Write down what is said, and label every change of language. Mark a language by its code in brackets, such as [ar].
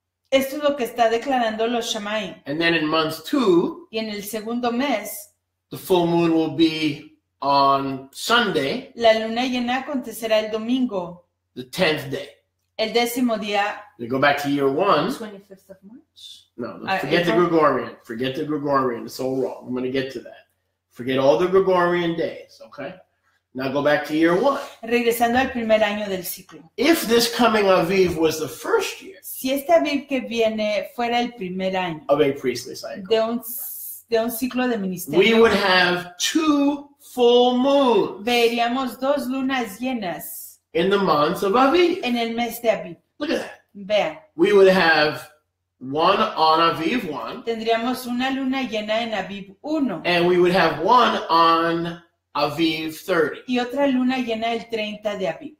[es] Esto es lo que está declarando los Shamayim. [en] And then in month 2, [es] Y en el segundo mes, [en] the full moon will be on Sunday, [es] la luna llena acontecerá el domingo, [en] the 10th day. [es] el 10º día. [en] We go back to year 1. 25th of March. No, forget the April. Gregorian. Forget the Gregorian. It's all wrong. I'm going to get to that. Forget all the Gregorian days, okay? Now go back to year 1. [es] Regresando al primer año del ciclo. [en] If this coming Aviv was the first year [es] Si este Aviv que viene fuera el primer año [en] of a priestly cycle, [es] de un ciclo de [en] we [es] ministerio, [en] would have 2 full moons [es] veríamos 2 lunas llenas [en] in the month of Aviv. [es] en el mes de Aviv. [en] Look at that. [es] Vean, [en] We would have one on Aviv 1, [es] tendríamos una luna llena en Aviv 1 [en] and we would have one on Aviv 30. [es] y otra luna llena el 30 de Aviv.